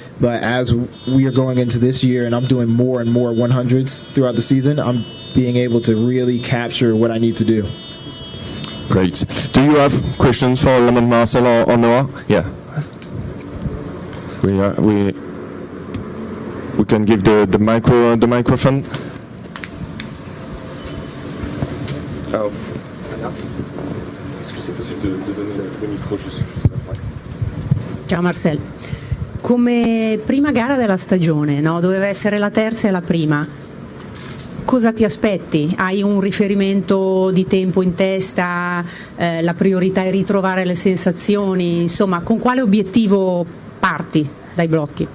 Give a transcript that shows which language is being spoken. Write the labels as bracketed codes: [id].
[en] But as we are going into this year and I'm doing more and more 100s throughout the season, I'm being able to really capture what I need to do. Great. Do you have questions for Lemon, Marcell, or Noah? Yeah. We can give the microphone. Oh. [fr] Est-ce que c'est possible de donner le micro juste après? [it] Ciao Marcell. Come prima gara della stagione, no? Doveva essere la terza e la prima. Cosa ti aspetti? Hai un riferimento di tempo in testa? La priorità è ritrovare le sensazioni? Insomma, con quale obiettivo parti dai blocchi?